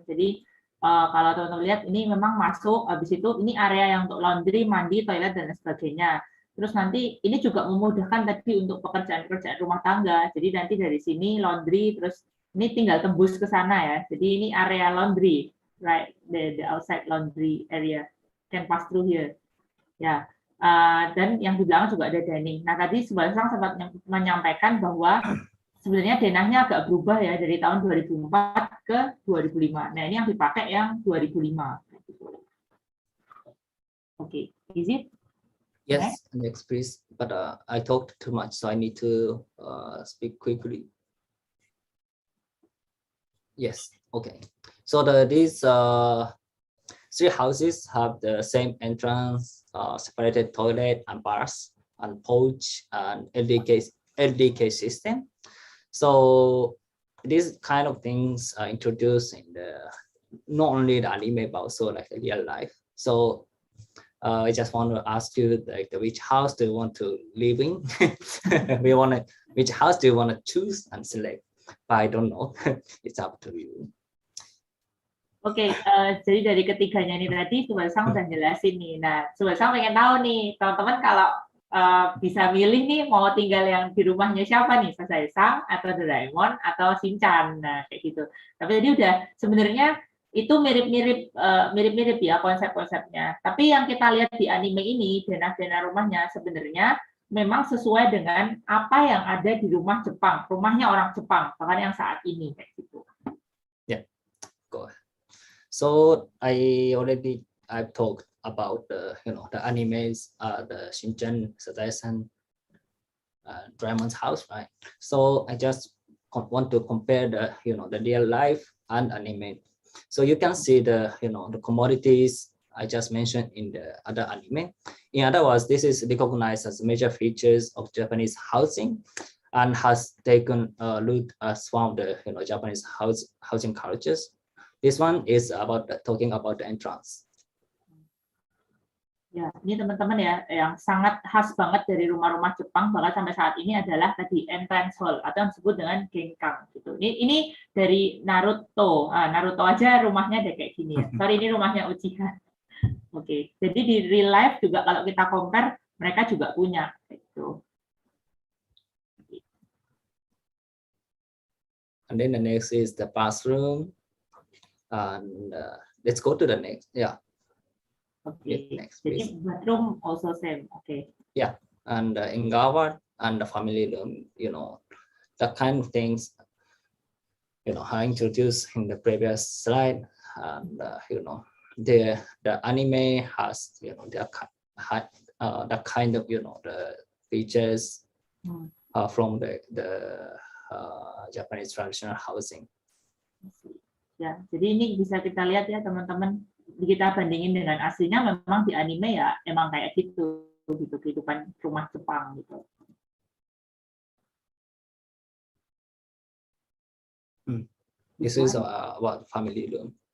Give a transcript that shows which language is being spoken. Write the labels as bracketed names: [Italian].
[Indonesian] Jadi kalau teman-teman lihat ini memang masuk, habis itu ini area yang untuk laundry, mandi, toilet dan sebagainya. Terus nanti ini juga memudahkan tadi untuk pekerjaan-pekerjaan rumah tangga. Jadi nanti dari sini laundry, terus ini tinggal tembus ke sana ya. Jadi ini area laundry, [English] right? The outside laundry area can pass through here. [Indonesian] Ya. Dan yang di belakang juga ada dining. Nah tadi Tsubasa sempat menyampaikan bahwa sebenarnya denahnya agak berubah ya dari tahun 2004 ke 2005. Nah ini yang dipakai yang 2005. [English] Oke, is it? Yes, next please. But I talked too much, so I need to speak quickly. Yes, okay. So these three houses have the same entrance, separated toilet and bars and porch and LDK system. So these kind of things are introduced in the not only the anime but also like the real life. So I just want to ask you which house do you want to live in? Which house do you want to choose and select? But I don't know. It's up to you. [Indonesian] Oke, jadi dari ketiganya ini tadi Tsubasa udah jelasin nih. Nah, Tsubasa pengen tahu nih, teman-teman kalau bisa milih nih mau tinggal yang di rumahnya siapa nih, Sazae-san atau Doraemon atau Shinchan, nah kayak gitu. Tapi tadi udah sebenarnya itu mirip-mirip ya konsep-konsepnya. Tapi yang kita lihat di anime ini, denah-denah rumahnya sebenarnya memang sesuai dengan apa yang ada di rumah Jepang, rumahnya orang Jepang, bahkan yang saat ini kayak gitu. [English] Yeah, go ahead. So I've talked about the animes, the Shinchan, Sazae-san, Dramon's house, right? So I just want to compare the real life and anime. So you can see the the commodities I just mentioned in the other anime. In other words, this is recognized as major features of Japanese housing and has taken root as one of the Japanese housing cultures. This one is about talking about the entrance. [Indonesian] Ya, ini teman-teman ya, yang sangat khas banget dari rumah-rumah Jepang bahkan sampai saat ini adalah tadi entrance hall atau yang disebut dengan Genkan gitu. Ini dari Naruto. Naruto aja rumahnya ada kayak gini ya. Sorry, ini rumahnya Uchiha. Oke. Jadi di real life juga kalau kita compare mereka juga punya gitu. [English] And then the next is the bathroom. And let's go to the next. Yeah. Okay. Next, [Indonesian] jadi [English] bathroom also same. Okay. Yeah, and in Gawad and the family room, the kind of things, I introduced in the previous slide, and the anime has, the kind of, the features from the Japanese traditional housing. [Indonesian] Ya, jadi ini bisa kita lihat ya teman-teman. Kita bandingin dengan aslinya, memang di anime ya emang kayak gitu kehidupan rumah Jepang gitu. [English] This is about family room.